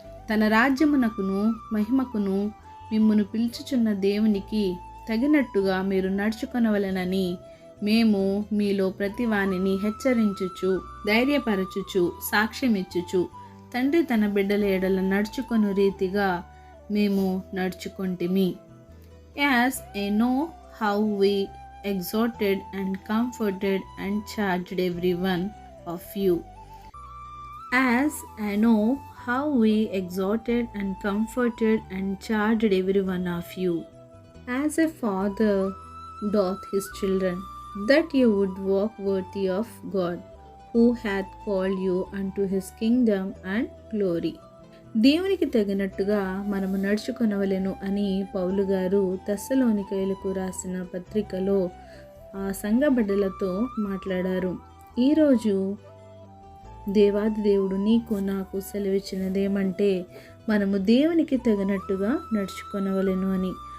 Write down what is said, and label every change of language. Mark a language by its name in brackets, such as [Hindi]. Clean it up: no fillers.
[Telugu] తన రాజ్యమునకును మహిమకును మిమ్మును పిలుచుచున్న దేవునికి తగినట్టుగా మీరు నడుచుకొనవలెనని మేము మీలో ప్రతి వానిని హెచ్చరించుచు, ధైర్యపరచుచు, సాక్ష్యమిచ్చుచు, తండ్రి తన బిడ్డల ఎడల నడుచుకొను రీతిగా మేము నడుచుకొంటిమి. [English] As I know how we exhorted and comforted and charged every one of you. As I know how we exhorted and comforted and charged every one of you, as a father doth his children, that you would walk worthy of God, who hath called you unto his kingdom and glory. [Telugu] దేవునికి తగినట్టుగా మనము నడుచుకొనవలెను అని పౌలు గారు తెస్సలోనికైయులకు రాసిన పత్రికలో ఆ సంఘ బిడ్డలతో మాట్లాడారు. ఈరోజు దేవాది దేవుడు నీకు నాకు సెలవిచ్చినదేమంటే మనము దేవునికి తగినట్టుగా నడుచుకొనవలెను అని.